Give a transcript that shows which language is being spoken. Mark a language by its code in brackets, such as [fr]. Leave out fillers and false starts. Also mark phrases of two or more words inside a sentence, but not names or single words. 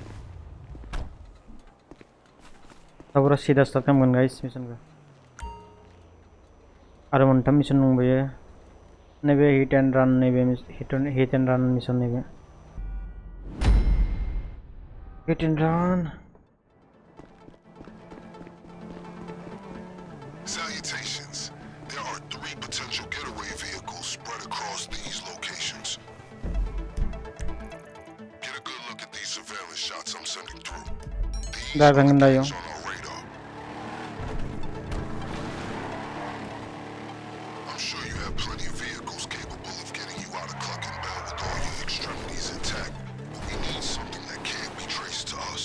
[brx] पुरा सिदा स्टार्ट खालामगोन गाइस मिशनखौ आरो मोनथाम मिशन दंबायो नैबे [en] hit and run [brx] नैबे [en] hit and run [brx] मिशन नैबे [en] hit and run Salutations. There are 3 potential getaway vehicles spread across these locations. Get a good look at these surveillance shots I'm sending through. These are the gangs on our radar. I'm sure you have plenty of vehicles capable of getting you out of Cluckin with all your extremities intact, but we need something that can't be traced to us.